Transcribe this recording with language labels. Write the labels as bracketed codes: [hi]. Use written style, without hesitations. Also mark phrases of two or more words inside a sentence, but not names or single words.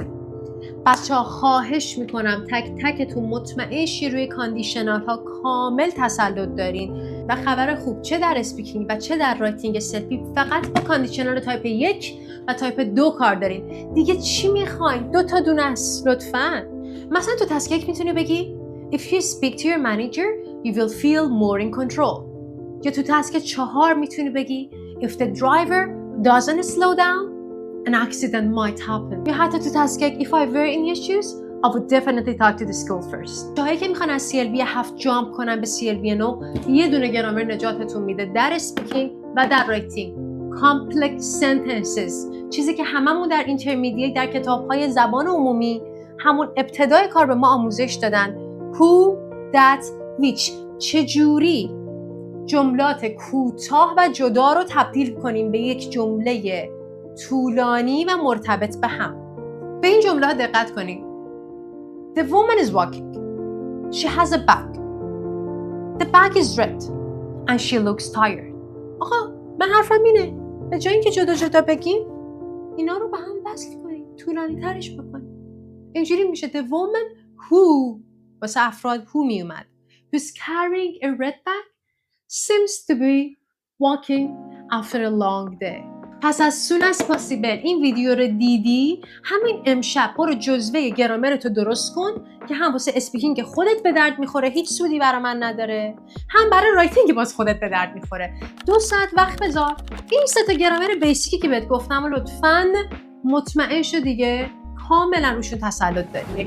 [fa] بچه‌ها خواهش میکنم تک تکتون مطمئن شید روی کاندیشنال ها کامل تسلط دارین و خبر خوب چه در اسپیکینگ و چه در رایتینگ سلفی فقط با [en] conditional type 1 [fa] و تایپ 2 کار دارین. دیگه چی میخواین؟ 2 تا دونه است لطفاً. مثلا تو تسک 1 میتونی بگی [en] If you speak to your manager, you will feel more in control. [fa] یا تو تسک 4 میتونی بگی [en] If the driver doesn't slow down, an accident might happen. [fa] یا حتی تو تسک 1 [en] If I were in your shoes, I would definitely talk to the school first. [fa] جاهایی که میخوان از CLB 7 جامپ کنن به CLB 9 یه دونه گرامر نجاتتون میده در اسپیکینگ و در رایتینگ. [en] Complex sentences، [fa] چیزی که هممون در اینترمدییت در کتاب‌های زبان عمومی همون ابتدای کار به ما آموزش دادن. [en] who, that, which. [fa] چجوری جملات کوتاه و جدا رو تبدیل کنیم به یک جمله طولانی و مرتبط به هم. به این جمله ها دقت کنیم. [en] The woman is walking. She has a bag. The bag is red and she looks tired. [fa] آقا من حرفم اینه، به جای اینکه جدا جدا بگیم اینا رو به هم وصل کنیم، طولانی ترش بکنیم. اینجوری میشه [en] the woman who [fa] واسه افراد [en] who [fa] می اومد [en] who's carrying a red bag seems to be walking after a long day. [fa] پس [en] as soon as possible [fa] این ویدیو رو دیدی همین امشب برو جزوه گرامرتو درست کن که هم واسه اسپیکینگ خودت به درد میخوره، هیچ سودی برای من نداره، هم برای رایتینگ باز خودت به درد میخوره. 2 ساعت وقت بذار این 3 تا گرامر بیسیکی که بهت گفتم و لطفاً مطمئن شو دیگه کاملا روشون تسلط داریم.